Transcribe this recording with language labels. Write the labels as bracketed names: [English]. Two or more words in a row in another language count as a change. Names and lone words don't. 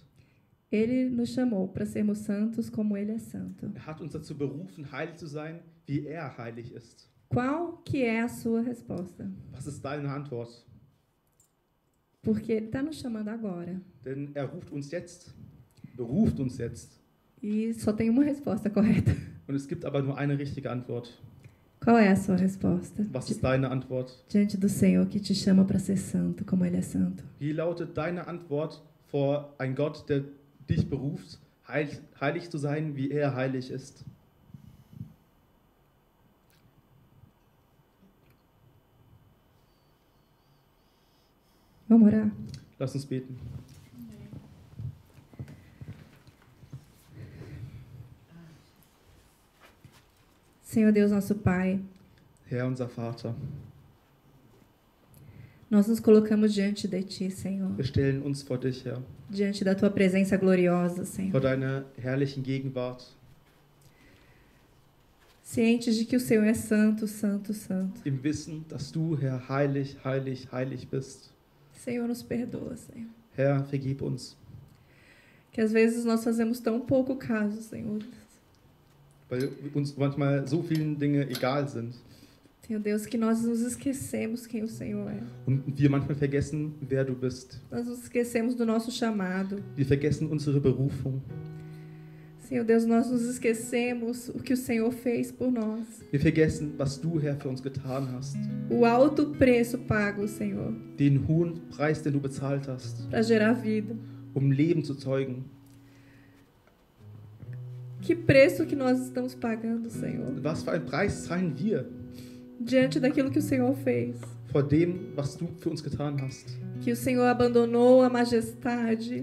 [Portuguese] Ele nos chamou para sermos santos como ele é santo. [German] Er hat uns dazu berufen, heilig zu sein, wie er heilig ist. [Portuguese] Qual que é a sua resposta? [German] Was ist deine Antwort? [Portuguese] Porque ele está nos chamando agora. [German] Denn er beruft uns jetzt. [Portuguese] E só tem uma resposta correta. [German] Und es gibt aber nur eine richtige Antwort. [Portuguese] Qual é a sua resposta? [German] Was ist deine Antwort? [Portuguese] Diante do Senhor que te chama para ser santo, como ele é santo. [German] Wie lautet deine Antwort vor ein Gott, der dich beruft, heilig zu sein, wie er heilig ist? [Portuguese] Vamos orar? [German] Lass uns beten. [Portuguese] Senhor Deus, nosso Pai, [German] Herr, unser Vater, [Portuguese] nós nos colocamos diante de Ti, Senhor. [German] wir stellen uns vor dich, Herr, [Portuguese] Diante da Tua presença gloriosa, Senhor. [German] vor deiner herrlichen Gegenwart, [Portuguese] Cientes de que o Senhor é santo, santo, santo. [German] im Wissen, dass du, Herr, heilig, heilig, heilig bist. [Portuguese] Senhor, nos perdoa, Senhor. [German] Herr, vergib uns, [Portuguese] Que às vezes nós fazemos tão pouco caso, Senhor. [German] weil uns manchmal so viele Dinge egal sind [Portuguese] Senhor Deus, que nós nos esquecemos quem o Senhor é. [German] und wir manchmal vergessen, wer du bist. [Portuguese] Nós nos esquecemos do nosso chamado. [German] Wir vergessen unsere Berufung. [Portuguese] Senhor Deus, nós nos esquecemos o que o Senhor fez por nós. [German] Wir vergessen, was du, Herr, für uns getan hast. [Portuguese] O alto preço pago, Senhor, [German] Den hohen Preis, den du bezahlt hast, [Portuguese] para gerar vida. [German] um Leben zu zeugen. [Portuguese] Que preço que nós estamos pagando, Senhor, [German] Was für einen Preis zahlen wir [Portuguese] diante daquilo que o Senhor fez. [German] vor dem, was du für uns getan hast? [Portuguese] Que o Senhor abandonou a majestade,